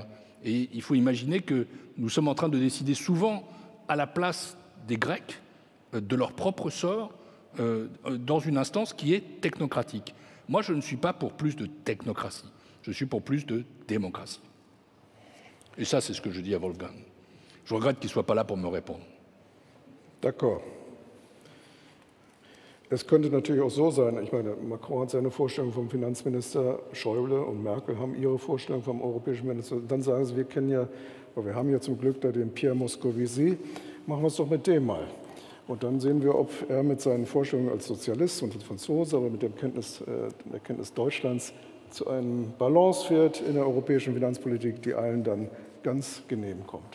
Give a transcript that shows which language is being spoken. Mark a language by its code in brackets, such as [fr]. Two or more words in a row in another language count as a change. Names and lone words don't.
[fr] Et il faut imaginer que nous sommes en train de décider souvent à la place des Grecs de leur propre sort dans une instance qui est technocratique. Moi, je ne suis pas pour plus de technocratie. Je suis pour plus de démocratie. Et ça, c'est ce que je dis à Wolfgang. Je regrette qu'il ne soit pas là pour me répondre. D'accord. [de] Es könnte natürlich auch so sein, ich meine, Macron hat seine Vorstellung vom Finanzminister, Schäuble und Merkel haben ihre Vorstellung vom europäischen Minister. Dann sagen sie, wir kennen ja, wir haben ja zum Glück da den Pierre Moscovici, machen wir es doch mit dem mal. Und dann sehen wir, ob er mit seinen Vorstellungen als Sozialist und als Franzose, aber mit der Kenntnis Deutschlands zu einem Balance führt in der europäischen Finanzpolitik, die allen dann ganz genehm kommt.